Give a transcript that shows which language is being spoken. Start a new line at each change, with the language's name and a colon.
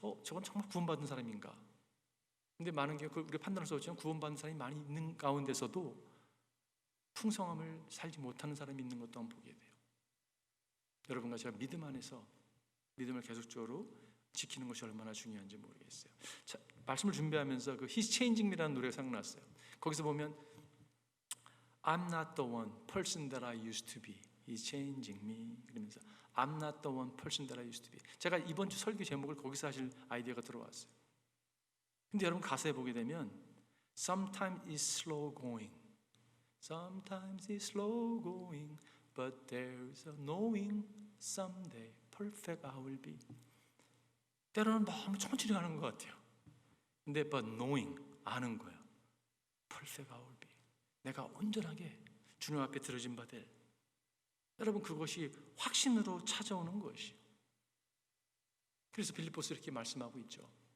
Korean: 저건 정말 구원받은 사람인가? 근데 많은 게 우리가 판단할 수 없지만 구원받은 사람이 많이 있는 가운데서도 풍성함을 살지 못하는 사람이 있는 것도 한번 보게 돼요. 여러분과 제가 믿음 안에서 믿음을 계속적으로 지키는 것이 얼마나 중요한지 모르겠어요. 자, 말씀을 준비하면서 그 He's Changing Me라는 노래가 생각났어요. 거기서 보면
English: I'm not the one person that I used to be. He's changing me. 그러면서 I'm not the one person that I used to be.
Korean: 제가 이번 주 설교 제목을 거기서 하실 아이디어가 들어왔어요. 근데 여러분 가사에 보게 되면
English: Sometimes it's slow going. Sometimes it's slow going. But there's a knowing someday perfect I will be.
Korean: 때로는 너무 천천히 가는 것 같아요. 근데
English: but knowing,
Korean: 아는 거예요.
English: perfect I will be.
Korean: 내가 온전하게 주님 앞에 드려진 바 될. 여러분 그것이 확신으로 찾아오는 것이요. 그래서 빌립보서 이렇게 말씀하고 있죠.